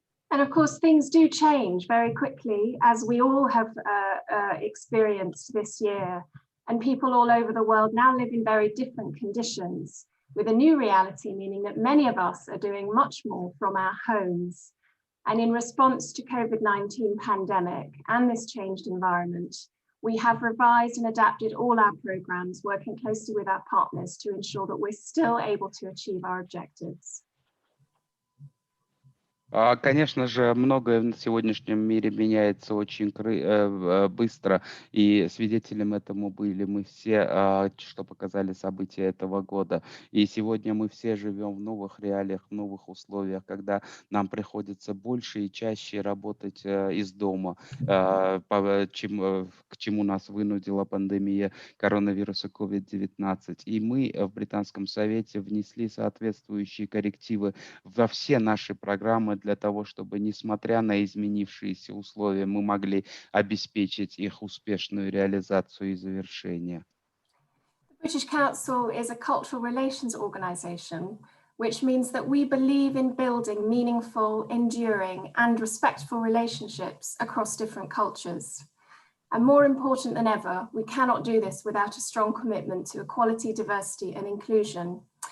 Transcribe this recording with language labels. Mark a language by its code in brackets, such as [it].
[en] And of course, things do change very quickly, as we all have experienced this year. And people all over the world now live in very different conditions, with a new reality, meaning that many of us are doing much more from our homes. And in response to COVID-19 pandemic and this changed environment, we have revised and adapted all our programs, working closely with our partners to ensure that we're still able to achieve our objectives. [ru] Конечно же, многое на сегодняшнем мире меняется очень быстро, и свидетелем этому были мы все, что показали события этого года. И сегодня мы все живем в новых реалиях, в новых условиях, когда нам приходится больше и чаще работать из дома, к чему нас вынудила пандемия коронавируса COVID-19. И мы в Британском совете внесли соответствующие коррективы во все наши программы для того, чтобы, несмотря на изменившиеся условия, мы могли обеспечить их успешную реализацию и завершение. [en] The British Council is a cultural relations organisation, which means that we believe in building meaningful, enduring and respectful relationships across different cultures. And more important than ever, we cannot do this without a strong commitment to equality, diversity and inclusion.